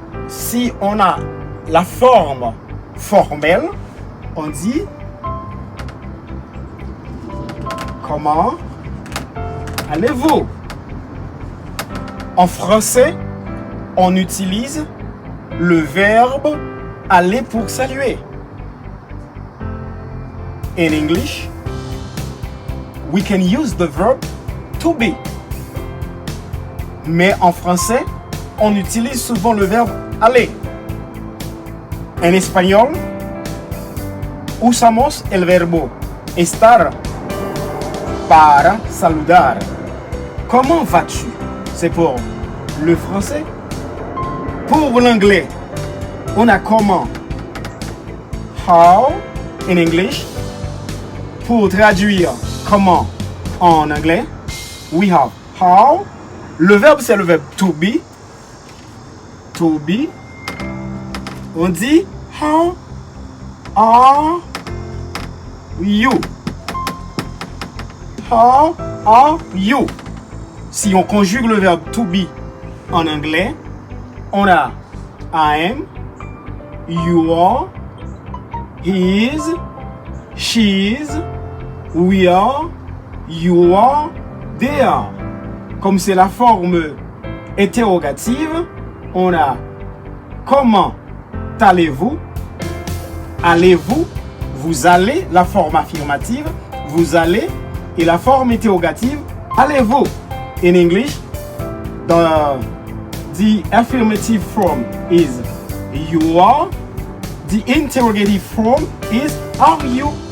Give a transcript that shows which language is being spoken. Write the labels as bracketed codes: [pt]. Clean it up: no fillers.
[fr] si on a la forme formelle, on dit comment allez-vous? En français, on utilise le verbe aller pour saluer. [en] In English, we can use the verb to be. [fr] Mais en français, on utilise souvent le verbe aller. [es] En espagnol, usamos el verbo estar para saludar. [fr] Comment vas-tu? C'est pour le français. Pour l'anglais, on a comment. [en] How in English. [fr] Pour traduire comment en anglais, [en] we have how. [fr] Le verbe, c'est le verbe to be. [en] To be. [fr] On dit [en] how are you? How are you? [fr] Si on conjugue le verbe to be en anglais, on a [en] I am, you are, he is, she is, we are, you are, they are. [fr] Comme c'est la forme interrogative, on a comment allez-vous? Allez-vous? Vous allez, la forme affirmative, vous allez, et la forme interrogative, allez-vous? [en] In English, the affirmative form is you are. The interrogative form is are you?